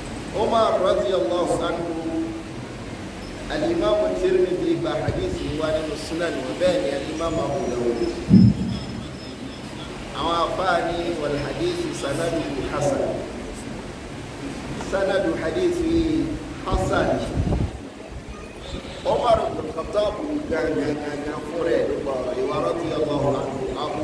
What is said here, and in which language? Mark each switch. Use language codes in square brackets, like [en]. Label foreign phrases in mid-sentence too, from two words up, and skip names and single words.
[yo] Umar [ar] رضي الله عنه, [yo] al-Imam Tirmidhi gba hadithi wa nínú Sunan wa bẹ́ẹ̀ ni al-Imam Abu Dawud. Àwọn afáàní [ar] والحديث سنده حسن. سند الحديث حسن. [yo] Umar ibn Khattab gangan fún rẹ̀ nípa ìwà [ar] رضي الله عنه.